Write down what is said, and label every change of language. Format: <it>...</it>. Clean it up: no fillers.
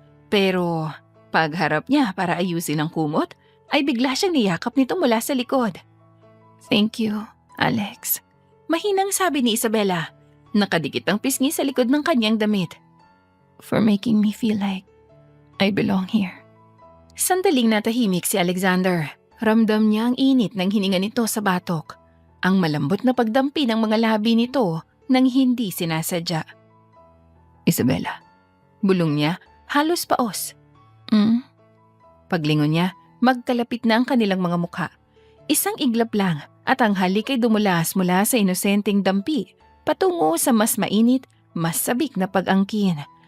<tl>Pero pagharap niya para ayusin ang kumot, ay bigla siyang niyakap nito mula sa likod.</tl> <en>Thank you, Alex.</en> <tl>Mahinang sabi ni Isabela. Nakadikit ang pisngi sa likod ng kanyang damit.</tl> <en>For making me feel like I belong here.</en> <tl>Sandaling natahimik si Alexander. Ramdam niya ang init ng hininga nito sa batok. Ang malambot na pagdampi ng mga labi nito nang hindi sinasadya. Isabella. Bulong niya, halos paos. Mm? Paglingon niya, magkalapit na ang kanilang mga mukha. Isang iglap lang at ang halik ay dumulas mula sa inosenteng dampi patungo sa mas mainit, mas sabik na pag-angkin.</tl>